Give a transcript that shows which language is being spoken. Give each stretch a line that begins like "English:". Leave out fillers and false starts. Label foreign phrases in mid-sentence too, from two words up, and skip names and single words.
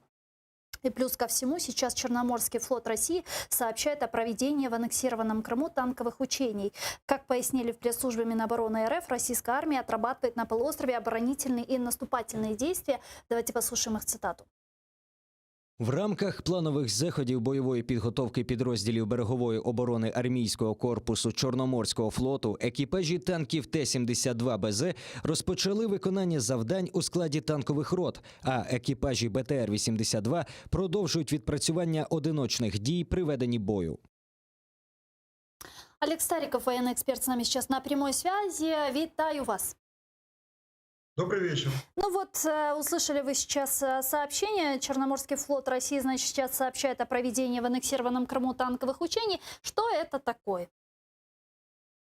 Russian: И плюс ко всему, сейчас Черноморский флот России сообщает о проведении в аннексированном Крыму танковых учений. Как пояснили в пресс-службе Минобороны РФ, российская армия отрабатывает на полуострове оборонительные и наступательные действия. Давайте послушаем их цитату.
Ukrainian: В рамках планових заходів бойової підготовки підрозділів берегової оборони армійського корпусу Чорноморського флоту екіпажі танків Т-72БЗ розпочали виконання завдань у складі танкових рот, а екіпажі БТР-82 продовжують відпрацювання одиночних дій при веденні бою.
Russian: Олег Стариков, военный эксперт, с нами сейчас на прямой связи.
Ukrainian: Витаю вас.
Russian: Добрый вечер. Ну вот, услышали вы сейчас сообщение. Черноморский флот России, значит, сейчас сообщает о проведении в аннексированном Крыму танковых учений. Что это такое?